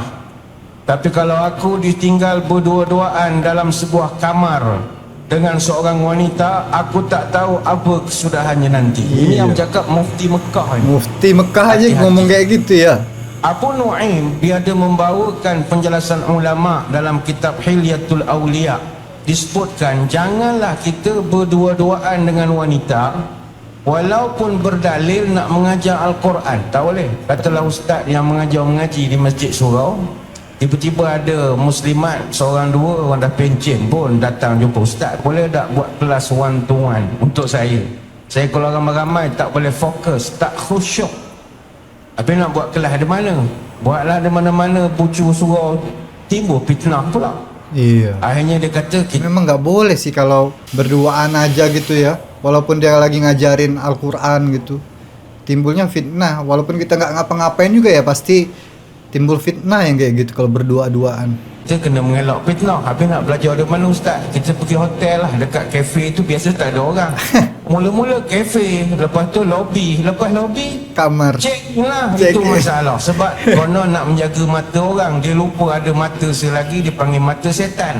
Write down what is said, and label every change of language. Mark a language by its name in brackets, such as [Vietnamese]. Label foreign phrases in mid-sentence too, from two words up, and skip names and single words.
[Malay] Tapi kalau aku ditinggal berdua-duaan dalam sebuah kamar dengan seorang wanita, aku tak tahu apa kesudahannya nanti. Ini yang bercakap mufti Mekah ini. [Indonesian] Mufti Mekah aja Hati-hati. ngomong kayak gitu ya. [Malay] Abu Nu'aim dia ada membawakan penjelasan ulama dalam kitab Hilyatul Awliya. Disebutkan janganlah kita berdua-duaan dengan wanita walaupun berdalil nak mengajar Al-Quran. Tak boleh. Katalah ustaz yang mengaji di masjid surau, tiba-tiba ada muslimat seorang dua orang dah pencen pun datang jumpa ustaz, boleh tak buat kelas [English] one to one [Malay] untuk saya kalau ramai-ramai tak boleh fokus, tak khusyuk. Apa nak buat kelas di mana? Buatlah di mana-mana, pucu surau, timbul fitnah pula. [Indonesian] Iya. [Malay] Akhirnya dia kata kita [Indonesian] Memang nggak boleh sih kalau berduaan aja gitu ya. Walaupun dia lagi ngajarin Al-Quran gitu, timbulnya fitnah. Walaupun kita nggak ngapa-ngapain juga ya pasti timbul fitnah yang kayak gitu kalau berdua-duaan. [Malay] kena mengelak fitnah. Habis nak belajar di mana ustaz? Kita pergi hotel lah, dekat kafe tu biasa tak ada orang. Mula-mula kafe, lepas tu lobby, lepas lobby Kamar. cek lah. Check. Itu masalah. Sebab konon nak menjaga mata orang, dia lupa ada mata selagi, dia panggil mata setan.